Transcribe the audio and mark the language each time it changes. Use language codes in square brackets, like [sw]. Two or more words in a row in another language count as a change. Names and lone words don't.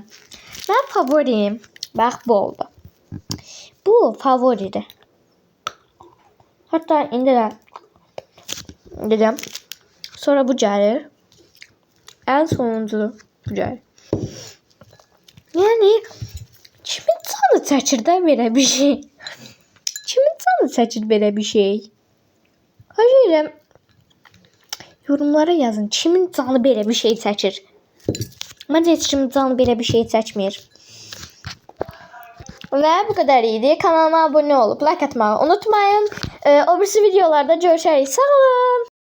[tr] Ben favorim. Bak bu oldu. Bu favoriydi. Hatta indiler. Dedim. Sonra bu gelir. En sonuncu bu gelir. [az] Yani kimin canı çəkir də belə bir şey? Kimin canı çəkir belə bir şey? [tr] Hayır. Yorumlara yazın. [az] Kimin canı belə bir şey çəkir? Məncə heç kimin canı belə bir şey çəkmir. [tr] Ve bu kadar iyiydi. Kanalıma abone olup like atmayı unutmayın. O birisi videolarda görüşürüz. Sağ olun.